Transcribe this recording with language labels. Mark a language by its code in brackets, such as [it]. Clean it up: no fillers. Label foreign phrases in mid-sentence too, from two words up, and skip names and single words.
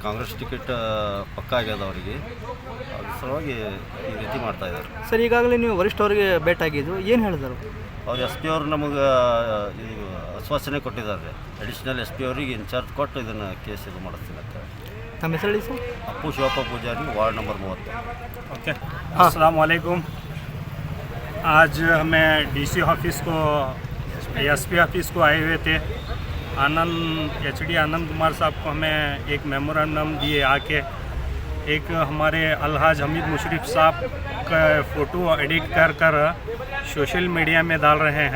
[kn] ಕಾಂಗ್ರೆಸ್ ಟಿಕೆಟ್ ಪಕ್ಕ ಆಗ್ಯದ ಅವರಿಗೆ, ಅದ್ರ ಸಲುವಾಗಿ ಈ ರೀತಿ ಮಾಡ್ತಾ ಇದ್ದಾರೆ. ಸರ್ ಈಗಾಗಲೇ ನೀವು ವರಿಷ್ಠವರಿಗೆ ಭೇಟಿಯಾಗಿದ್ದು ಏನು ಹೇಳಿದರು? ಅವ್ರು ಎಸ್ ಪಿ ಅವರು ನಮಗೆ ಇದು ಆಶ್ವಾಸನೆ ಕೊಟ್ಟಿದ್ದಾರೆ. [en] additional S P [kn] ಅವರಿಗೆ ಇನ್ಚಾರ್ಜ್ ಕೊಟ್ಟು ಇದನ್ನು ಕೇಸ್ ಇದು ಮಾಡಿಸ್ತೀನಿ ಅಂತ. ನಮ್ಮ ಹೆಸರು ಹೇಳಿ ಸರ್? ಅಪ್ಪು ಶಿವಪ್ಪ ಪೂಜಾರಿ, [en] ward number [kn] 30. [ar] ओके, السلام عليكم. [hi] आज हमें [en] DC office [hi] को, [en] SP office [hi] को आए हुए थे। एचडी आनंद कुमार साहब को हमें एक मेमोरेंडम दिए आके, एक हमारे अलहाज हमीद मुशर्रफ साहब का [en] photo edit [hi] कर [en] social media [hi] में डाल रहे हैं।